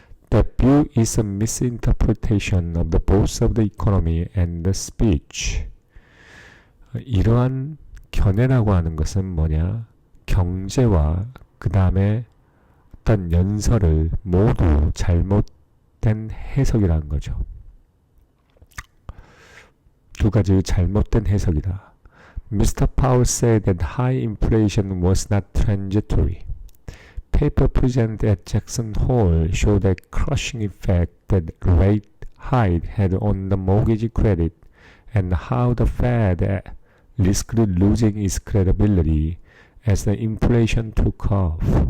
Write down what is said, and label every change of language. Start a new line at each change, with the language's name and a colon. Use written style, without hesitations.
English: That view is a misinterpretation of the both of the economy and the speech.
Korean: 이러한 견해라고 하는 것은 뭐냐? 경제와 그 다음에 어떤 연설을 모두 잘못된 해석이라는 거죠. 두 가지 잘못된 해석이다.
English: Mr. Powell said that high inflation was not transitory. Paper presented at Jackson Hole showed the crushing effect that rate hike had on the mortgage credit and how the Fed risked losing its credibility as the inflation took off.